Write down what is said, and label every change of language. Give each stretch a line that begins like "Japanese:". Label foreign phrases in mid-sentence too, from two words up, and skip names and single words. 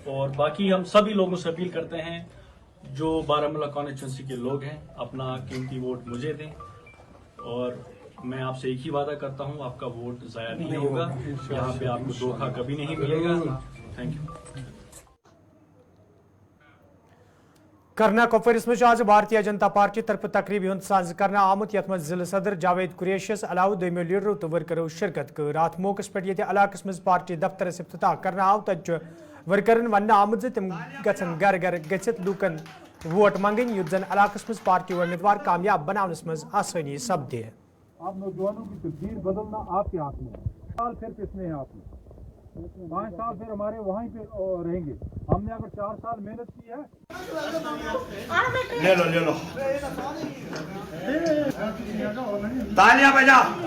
Hindi: और बाकी हम सभी लोगों से अपील करते हैं जो बारामूला कॉन्स्टिट्यूंसी के लोग हैं, अपना कीमती वोट मुझे दें और मैं आपसे एक ही वादा करता हूं, आपका वोट ज़ाया नहीं होगा। यहाँ पे आपको धोखा कभी नहीं मिलेगा।
English: thank you.
Kashmiri: करना कोपवरिस मज आज भारतीय जनता पार्टी तरफ तकरीब हूं साज करना आमुत यथ मज जिले सदर जावेद कुरैशियस अलाव दोमो लीडरों तो वर्करों शिरकत कर। अत मौकस पे इलाकस मज पार्टी दफ्तर इफ्तिताह करना आव तत वर्करन वन आमुत तम गन घर घर गचित लूकन वोट मंगन युत जन इलाकस मज पार्टी उम्मीदवार कामयाब बनावनस मज आसानी सपदे।
Hindi: आप नौजवानों की तकदीर बदलना आपके हाथ में है। साल फिर किसने है आपने 5 साल फिर हमारे वहीं पे रहेंगे। हमने अगर 4 साल मेहनत की है। ले लो तालियां बजा।